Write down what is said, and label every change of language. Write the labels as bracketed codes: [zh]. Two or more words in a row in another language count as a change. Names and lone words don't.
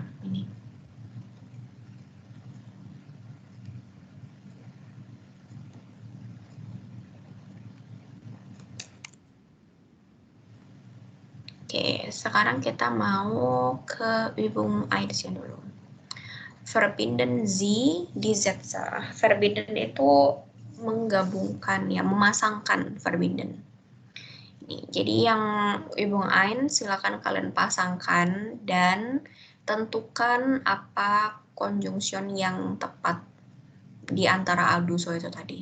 [id] Ini. Oke, sekarang kita mau ke Übung 1 dulu. [de] Verbinden Sie die Sätze. [id] Verbinden itu menggabungkan ya, memasangkan verbinden. Jadi yang Übung 1 silakan kalian pasangkan dan tentukan apa conjunction yang tepat di antara aduso itu tadi.